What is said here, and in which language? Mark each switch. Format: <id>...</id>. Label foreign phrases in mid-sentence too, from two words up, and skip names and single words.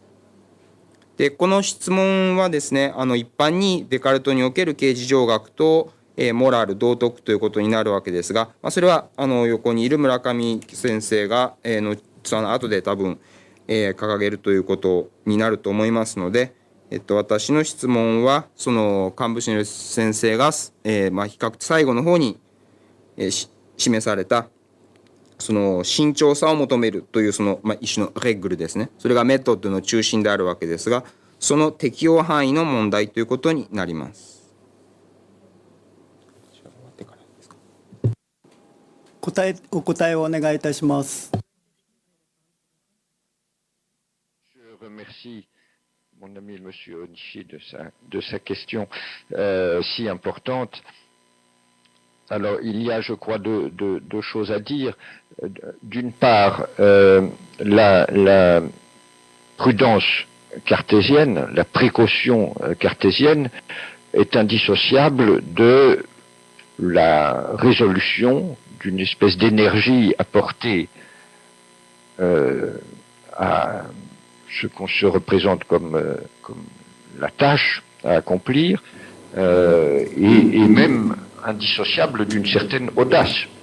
<ja>でこの質問はですね、一般にデカルトにおける刑事上学と、モラル道徳ということになるわけですが、それは横にいる村上先生が、後で多分、掲げるということになると思いますので、私の質問はそのカンブシネル先生が、比較最後の方に、示されたその慎重さを求めるというその、一種のレッグルですね。それがメトッドの中心であるわけですが、その適用範囲の問題ということになります。お答えをお願いいたします。</ja> <fr>Je remercie mon ami M. Onishi de sa question si importante. Alors, il y a, je crois, deux choses à dire. D'une part, la prudence cartésienne, la précaution cartésienne est indissociable de la résolution d'une espèce d'énergie apportée à ce qu'on se représente comme la tâche à accomplir, et même indissociable d'une certaine audace.</fr>